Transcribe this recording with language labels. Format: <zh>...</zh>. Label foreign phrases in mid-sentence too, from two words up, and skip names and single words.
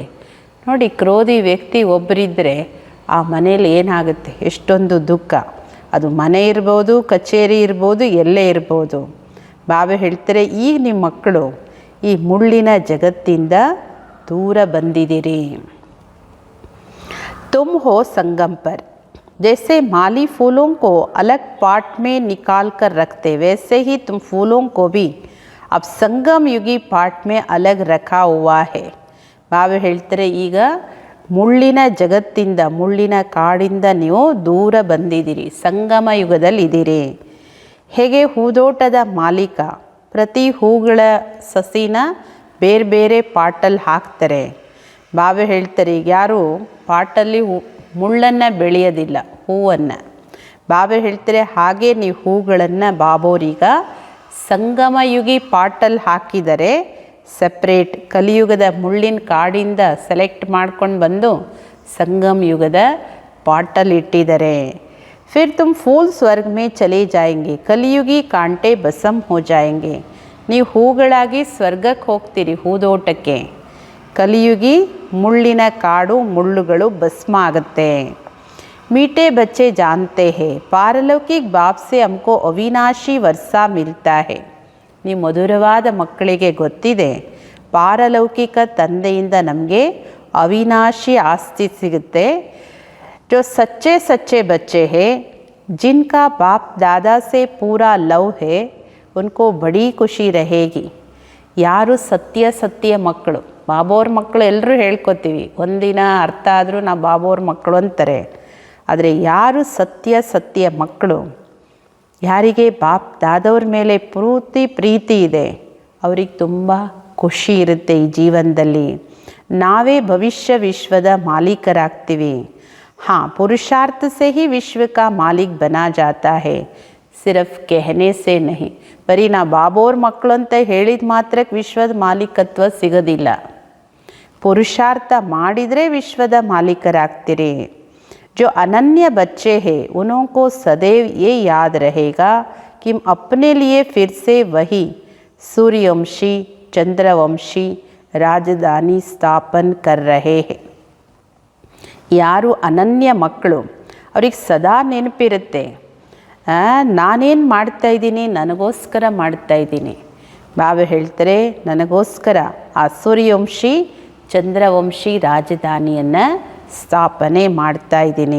<kn>ನೋಡಿ, ಕ್ರೋಧಿ ವ್ಯಕ್ತಿ ಒಬ್ಬರಿದ್ದರೆ ಆ ಮನೇಲಿ ಏನಾಗುತ್ತೆ, ಎಷ್ಟೊಂದು ದುಃಖ. ಅದು ಮನೆ ಇರ್ಬೋದು, ಕಚೇರಿ ಇರ್ಬೋದು, ಎಲ್ಲೇ ಇರ್ಬೋದು. ಬಾಬಾ ಹೇಳ್ತಾರೆ ಈಗ ನಿಮ್ಮ ಮಕ್ಕಳು ಈ ಮುಳ್ಳಿನ ಜಗತ್ತಿಂದ ದೂರ ಬಂದಿದ್ದೀರಿ.</kn> <hi>तुम हो संगम पर. जैसे माली फूलों को अलग पाट में निकाल कर रखते वैसे ही तुम फूलों को भी अब संगम युगी पाट में अलग रखा हुआ है.</hi> <kn>ಬಾಬಾ ಹೇಳ್ತಾರೆ ಈಗ ಮುಳ್ಳಿನ ಜಗತ್ತಿಂದ ಮುಳ್ಳಿನ ಕಾಡಿಂದ ನೀವು ದೂರ ಬಂದಿದ್ದೀರಿ, ಸಂಗಮ ಯುಗದಲ್ಲಿದ್ದೀರಿ. ಹೇಗೆ ಹೂದೋಟದ ಮಾಲೀಕ ಪ್ರತಿ ಹೂಗಳ ಸಸಿನ ಬೇರೆ ಬೇರೆ ಪಾಟಲ್ಲಿ ಹಾಕ್ತಾರೆ. ಬಾಬಾ ಹೇಳ್ತಾರೆ ಈಗ ಯಾರು ಪಾಟಲ್ಲಿ ಮುಳ್ಳನ್ನು ಬೆಳೆಯೋದಿಲ್ಲ, ಹೂವನ್ನು. ಬಾಬಾ ಹೇಳ್ತಾರೆ ಹಾಗೆ ನೀವು ಹೂಗಳನ್ನು ಬಾಬೋರೀಗ ಸಂಗಮಯುಗಿ ಪಾಟಲ್ಲಿ ಹಾಕಿದರೆ ಸಪ್ರೇಟ್ ಕಲಿಯುಗದ ಮುಳ್ಳಿನ ಕಾಡಿಂದ ಸೆಲೆಕ್ಟ್ ಮಾಡ್ಕೊಂಡು ಬಂದು ಸಂಗಮ ಯುಗದ ಪಾಟಲ್ಲಿ ಇಟ್ಟಿದ್ದಾರೆ.</kn> <hi>फिर तुम फूल स्वर्ग में चले जाएंगे कलियुगी कांटे भस्म हो जाएंगे.</hi> <kn>ನೀವು ಹೂಗಳಾಗಿ ಸ್ವರ್ಗಕ್ಕೆ ಹೋಗ್ತೀರಿ, ಹೂದೋಟಕ್ಕೆ. ಕಲಿಯುಗಿ ಮುಳ್ಳಿನ ಕಾಡು ಮುಳ್ಳುಗಳು ಭಸ್ಮ ಆಗುತ್ತೆ.</kn> <hi>मीठे बच्चे जानते हैं पारलौकिक बाप से हमको अविनाशी वर्षा मिलता है.</hi> <kn>ನೀವು ಮಧುರವಾದ ಮಕ್ಕಳಿಗೆ ಗೊತ್ತಿದೆ ಪಾರಲೌಕಿಕ ತಂದೆಯಿಂದ ನಮಗೆ ಅವಿನಾಶಿ ಆಸ್ತಿ ಸಿಗುತ್ತೆ.</kn> <hi>जो सच्चे सच्चे बच्चे हैं जिनका बाप दादा से पूरा लव है उनको बड़ी खुशी रहेगी.</hi> <kn>ಯಾರು ಸತ್ಯ ಸತ್ಯ ಮಕ್ಕಳು, ಬಾಬೋರ ಮಕ್ಕಳು ಎಲ್ಲರೂ ಹೇಳ್ಕೊತೀವಿ, ಒಂದಿನ ಅರ್ಥ ಆದರೂ ನಾವು ಬಾಬೋರ ಮಕ್ಕಳು ಅಂತಾರೆ. ಆದರೆ ಯಾರು ಸತ್ಯ ಸತ್ಯ ಮಕ್ಕಳು, ಯಾರಿಗೆ ಬಾಪ್ ದಾದವ್ರ ಮೇಲೆ ಪೂರ್ತಿ ಪ್ರೀತಿ ಇದೆ, ಅವ್ರಿಗೆ ತುಂಬ ಖುಷಿ ಇರುತ್ತೆ ಈ ಜೀವನದಲ್ಲಿ. ನಾವೇ ಭವಿಷ್ಯ ವಿಶ್ವದ ಮಾಲೀಕರಾಗ್ತೀವಿ.</kn> <hi>हाँ, पुरुषार्थ से ही विश्व का मालिक बना जाता है, सिर्फ कहने से नहीं.</hi> <kn>ಬರೀ ನಾ ಬಾಬೋರ್ ಮಕ್ಕಳು ಅಂತ ಹೇಳಿದ ಮಾತ್ರಕ್ಕೆ ವಿಶ್ವದ ಮಾಲೀಕತ್ವ ಸಿಗೋದಿಲ್ಲ. ಪುರುಷಾರ್ಥ ಮಾಡಿದರೆ ವಿಶ್ವದ ಮಾಲೀಕರಾಗ್ತೀರಿ.</kn> <hi>जो अनन्य बच्चे हैं उन्हों को सदैव ये याद रहेगा कि हम अपने लिए फिर से वही सूर्यवंशी चंद्रवंशी राजधानी स्थापन कर रहे हैं.</hi> <kn>ಯಾರು ಅನನ್ಯ ಮಕ್ಕಳು ಅವ್ರಿಗೆ ಸದಾ ನೆನಪಿರುತ್ತೆ, ನಾನೇನು ಮಾಡ್ತಾಯಿದ್ದೀನಿ, ನನಗೋಸ್ಕರ ಮಾಡ್ತಾಯಿದ್ದೀನಿ. ಬಾಬಾ ಹೇಳ್ತಾರೆ ನನಗೋಸ್ಕರ ಆ ಸೂರ್ಯವಂಶಿ ಚಂದ್ರವಂಶಿ ರಾಜಧಾನಿಯನ್ನು ಸ್ಥಾಪನೆ ಮಾಡ್ತಾಯಿದ್ದೀನಿ.</kn>